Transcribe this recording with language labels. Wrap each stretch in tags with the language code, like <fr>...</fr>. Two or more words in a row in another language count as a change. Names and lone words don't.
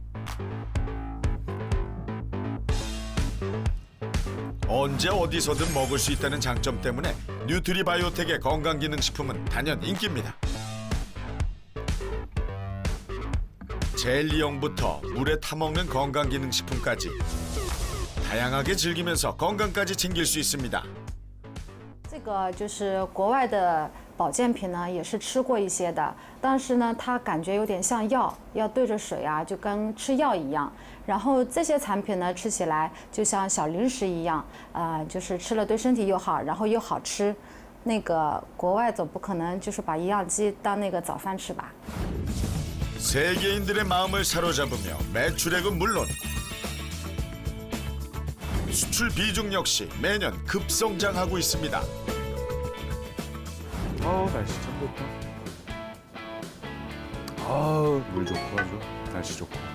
<ko>언제 어디서든 먹을 수 있다는 장점 때문에 뉴트리바이오텍의 건강기능식품은 단연 인기입니다. 젤리형부터 물에 타먹는 건강기능식품까지 다양하게 즐기면서 건강까지 챙길 수 있습니다.</ko> <zh>这个就是国外的保健品呢，也是吃过一些的，但是呢，它感觉有点像药，要对着水啊，就跟吃药一样。然后这些产品呢，吃起来就像小零食一样，就是吃了对身体又好，然后又好吃。那个国外总不可能就是把营养鸡当那个早饭吃吧？</zh> <ko>세계인들의 마음을 사로잡으며 매출액은 물론 수출 비중 역시 매년 급성장하고 있습니다. 날씨 참 좋다. 물 좋고 아주 날씨 좋고.</ko>